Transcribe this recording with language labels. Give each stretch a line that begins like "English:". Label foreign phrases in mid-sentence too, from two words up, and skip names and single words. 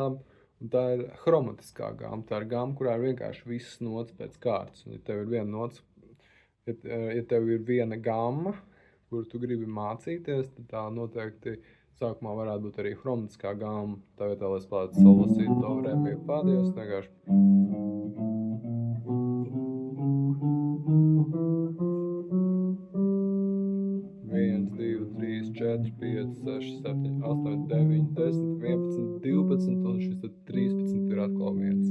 Latvian: Un tā ir hromatiskā gāma. Tā ir gāma, kurā ir vienkārši visas notas pēc kārtas. Un, ja tev ir viena nots, ja tev ir viena gāma, kuru tu gribi mācīties, tad tā noteikti sākumā varētu būt arī hromatiskā gāma. Tā vietā, lai spēlētu sol, la, si, do, re, mi, fa, diez, vienkārši. 1, 2, 3, 4, 5, 6, 7, 8, 9, 10, 11, 12 un šis tad 13 ir atkal viens.